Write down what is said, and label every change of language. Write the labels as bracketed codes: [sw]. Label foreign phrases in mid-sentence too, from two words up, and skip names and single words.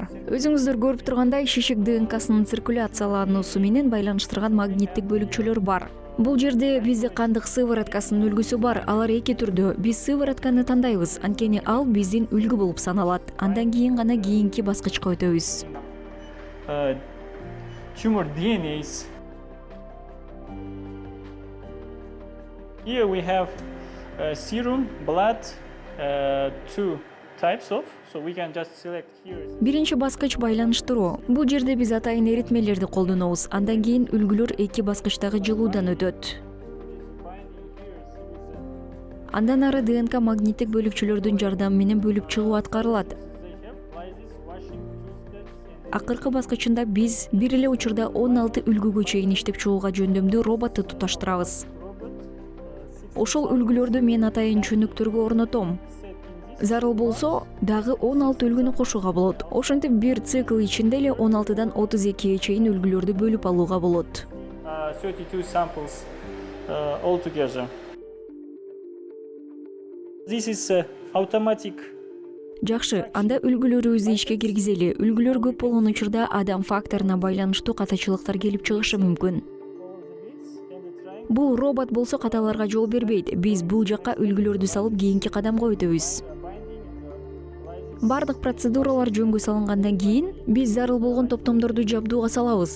[ky] Өзүңүздөр көрүп тургандай, шишик ДНКсынын циркуляциялануусу менен байланыштырган магниттик бөлүкчөлөр бар. Бул жерде бизде кандык сывороткасынын үлгүсү бар. Алар эки түрдүү. Биз сыворотканы тандайбыз, анткени ал биздин үлгү болуп саналат. Андан кийин гана кийинки баскычка өтөбүз. [en] Tumor DNAs. Here we have serum, blood, two types of, so we can just select here. [ky] Биринчи баскыч байланыштыруу. Бул жерде биз атайын эритмелерди колдонобуз. Андан кийин үлгүлөр эки баскычтагы жылуудан өтөт. Андан ары ДНК магниттик бөлүкчөлөрдүн жардамы менен бөлүп чыгуу аткарылат. Акыркы баскычында биз бир эле учурда 16 үлгүгө чейин иштеп чыгууга жөндөмдүү роботту туташтырабыз. Ошол үлгүлөрдү мен атайын чөнөктөргө орнотом. Зарыл болсо, дагы 16 үлгүнү кошууга болот. Ошентип бир цикл ичинде эле 16дан 32ге чейин үлгүлөрдү бөлүп алууга болот. [en] 32 samples all together. This is automatic. [ky] Жакшы, анда үлгүлөрүбүздү ишке киргизели. Үлгүлөр көп болгон учурда адам факторуна байланыштуу катачылыктар келип чыгышы мүмкүн. Бул робот болсо каталарга жол бербейт. Биз бул жакка үлгүлөрдү салып кийинки кадамга өтөбүз. Бардык процедуралар жөнгө салынгандан кийин биз зарыл болгон топтомдорду жабдууга салабыз.